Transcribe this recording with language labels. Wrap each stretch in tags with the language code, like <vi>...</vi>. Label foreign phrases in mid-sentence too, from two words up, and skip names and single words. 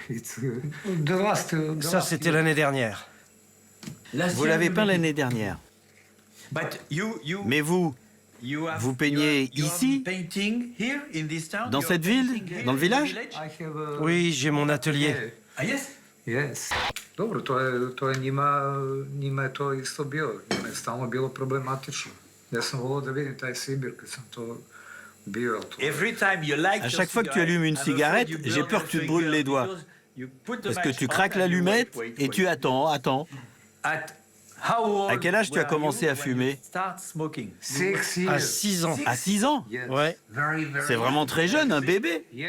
<fr>Ça, c'était l'année dernière. Vous l'avez peint l'année dernière. Mais vous peignez ici, dans cette ville, dans le village? Oui, j'ai mon atelier.</fr> <sr>Dobro, to je njima je to isto bilo. Njima je stalno bilo problematično. Ja sam volao da vidim taj Sibir kad sam to bio.</sr> <fr>À chaque fois que tu allumes une cigarette, j'ai peur que tu te brûles les doigts. Parce que tu craques l'allumette et tu attends. À quel âge tu as commencé à fumer? À 6 ans. À 6 ans? Ouais. C'est vraiment très jeune, un bébé.</fr>